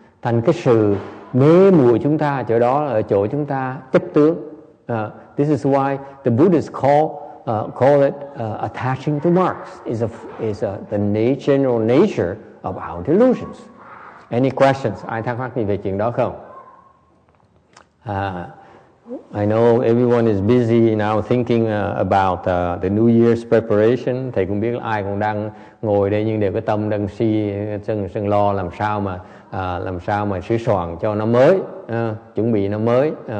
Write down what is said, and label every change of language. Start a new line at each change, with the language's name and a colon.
Vietnamese: Thành cái sự mê muội chúng ta chỗ đó ở chỗ chúng ta chấp tướng.
English: This is why the Buddhists call it attaching to marks is the general nature of our delusions. Any questions?
Vietnamese: Ai thắc mắc gì về chuyện đó không?
English: I know everyone is busy now thinking about the New Year's preparation.
Vietnamese: Thầy cũng biết là ai cũng đang ngồi đây nhưng đều có tâm đang sân lo làm sao mà sửa soạn cho năm mới, chuẩn bị năm mới.